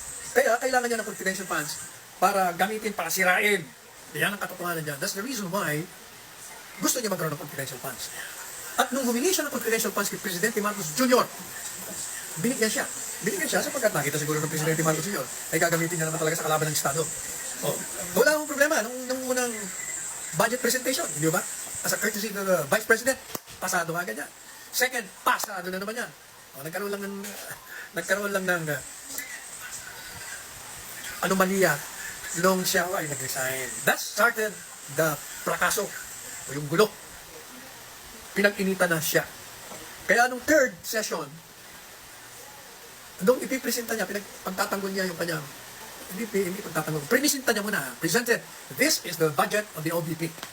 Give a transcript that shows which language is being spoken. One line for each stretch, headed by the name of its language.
Filipino: Kaya kailangan niya ng confidential funds para gamitin, para sirain. Yan ang katotohanan niya.
English: That's the reason why
Filipino: gusto niya magkaroon ng confidential funds. At nung humingi siya ng confidential funds kay Presidente Marcos Jr., binigyan siya. Binigyan siya sapagkat nakita siguro ng Presidente Marcos Jr. ay gagamitin niya naman talaga sa kalaban ng Estado. Oh. Wala akong problema nung unang budget presentation, hindi ba?
English: As a courtesy to the Vice President,
Filipino: pasado agad yan. Second, pasado na naman yan. Oh, nagkaroon lang ng anomalya nung siya ay nag-resign.
English: That started the
Filipino: frakaso o yung gulo. Pinag-initan na siya. Kaya nung 3rd session, nung ipipresenta niya, pagtatanggol niya yung kanyang, hindi pagtatanggol, prinisenta niya muna, presented,
English: this is the budget of the OVP.